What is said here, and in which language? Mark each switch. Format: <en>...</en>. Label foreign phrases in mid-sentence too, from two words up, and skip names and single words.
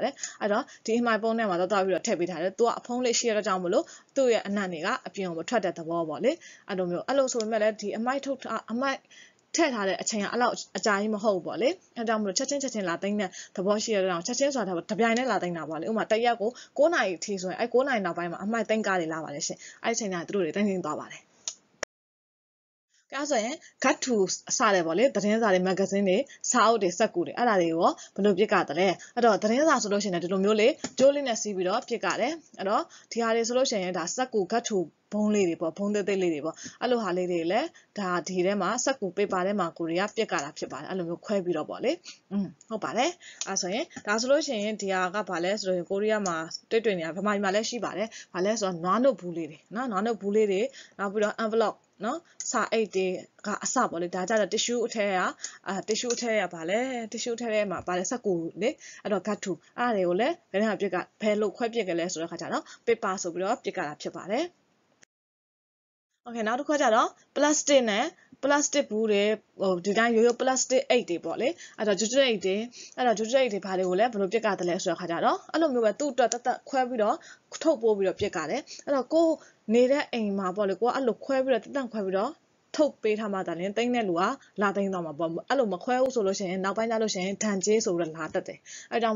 <my>ပါတယ်အဲ့တော့ဒီအမိုက်ပုံးထဲမှာတော့ပြီးတော့ထည့်ပေးထားတယ်သူကအဖုံးလေးရှိရတဲ့ကြောင့်မို့လို့သူ့ရဲ့အနံ့တွေကအပြင်ကိုထွက်တဲ့သဘောပေါ့လေအဲ့လိုမျိုးအဲ့လိုဆိုပေမဲ့လည်းဒီအမိုက်ထည့်ထားတဲ့အချိန်ကအလောက်အကြာကြီးမဟုတ်ဘူးပေါ့လေအဲဒါကြောင့်မလို့ချက်ချင်းလာသိမ်းတဲ့သဘောရှိရတဲ့အောင်ချက်ချင်းဆိုတာတပြိုင်နဲ့လာသိမ်းတာပေါ့လေဥပမာတရက်ကို9နာရီအထိဆိုရင်အဲ9နာရီနောက်ပိုင်းမှာအမိုက်သိမ်းကားတွေလာပါလေရှင်အဲအချိန်ကသူတို့တွေသိမ်းသွားပါတယ် အဲ့ဆိုရင်</my> <en>cut to</en> <my>စတယ်ပေါ့လေသတင်းစာတွေ magazine တွေစာအုပ်တွေစက်ကူတွေအဲ့ဒါတွေရောဘယ်လိုပြစ်ကတလဲအဲ့တော့သတင်းစာဆိုလို့ရှိရင်ဒီလိုမျိုးလေးကြိုးလေးနဲ့စီးပြီးတော့ပြစ်ကတယ် အဲ့တော့ဒီဟာတွေဆိုလို့ရှိရင်ဒါစက်ကူ</my> <en>cut to</en> <my>ဘုံလေးတွေပေါ့ဘုံသေးသေးလေးတွေပေါ့အဲ့လိုဟာလေးတွေလည်းဒါဒီထဲမှာစက်ကူ paper ထဲမှာ ကိုတွေကပြစ်ကတာဖြစ်ပါတယ်အဲ့လိုမျိုးခွဲပြီးတော့ပေါ့လေဟုတ်ပါတယ်အဲ့ဆိုရင်ဒါဆိုလို့ရှိရင်ဒီဟာကဘာလဲဆိုတော့ကိုရီးယားမှာတွေ့နေတာဗမာပြည်မှာလည်းရှိပါတယ်ဘာလဲဆိုတော့နွားနုတ်ဘူးလေးတွေနော်နွားနုတ်ဘူးလေးတွေနောက်ပြီးတော့ envelope နော်စာအိတ်တွေကအစပေါ့လေဒါကြတော့ tissue အထက်ကtissue အထက်ကဘာလဲ tissue အထက်ထဲမှာဘာလဲစက်ကူလေအဲ့တော့</my> <en>cut to</en> <my>အဲ့ဒါတွေကိုလည်းဘယ်နဲ့ပြစ်ကဘယ်လိုခွဲပြစ်ကြလဲဆိုတဲ့ခါကျတော့ paper ဆိုပြီးတော့ပြစ်ကတာဖြစ်ပါတယ် Okay နောက်တစ်ခါကျတော့ plastic နဲ့ plastic ဘူးတွေဟိုဒီတိုင်းရိုးရိုး plastic အိတ်တွေပေါ့လေအဲ့တော့ jute အိတ်တွေအဲ့တော့ jute အိတ်တွေဘာတွေကိုလဲဘယ်လိုပြစ်ကတယ်လဲဆိုတဲ့ခါကျတော့အဲ့လိုမျိုးပဲသူ့အတွက်တတ်ခွဲပြီးတော့ထုတ်ပိုးပြီးတော့ပြစ်ကတယ်အဲ့တော့ကိုနေတဲ့အိမ်မှာပေါ့လေကိုကအဲ့လိုခွဲပြီးတော့တတ်ခွဲပြီးတော့ထုတ်ပေးထားမှဒါလည်းတိမ့်တဲ့လူကလာသိမ်းတော့မှာပေါ့အဲ့လိုမခွဲဘူးဆိုလို့ရှိရင်နောက်ပိုင်းကျလို့ရှိရင်ဒဏ်ကြေးဆိုပြီးတော့လာတတ်တယ်အဲ့ကြောင့်မ</my>